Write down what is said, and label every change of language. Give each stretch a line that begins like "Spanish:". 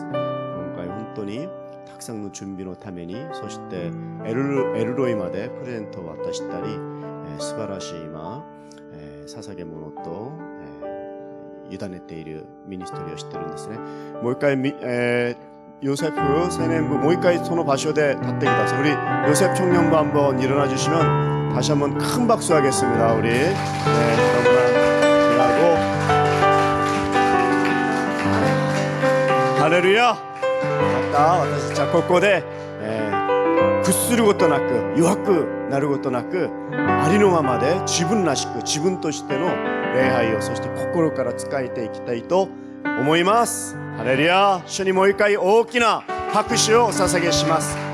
Japanese: 今回本当にたくさんの準備のためにそしてエルロイまでプレゼントを渡したり、素晴らしい今、捧げ物と、委ねているミニストリーをしてるんですね。もう一回、요셉青年部もう一回その場所で立ってください.
Korean: 우리 요셉 청년부 한번 일어나 주시면 다시 한번 큰 박수 하겠습니다. 우리 정말 잘하고 할렐루야.
Japanese: また私たちはここで、屈することなく弱くなることなくありのままで自分らしく自分としての礼拝をそして心から仕えていきたいと思います。ハレルヤ。主にもう一回大きな拍手をお捧げします。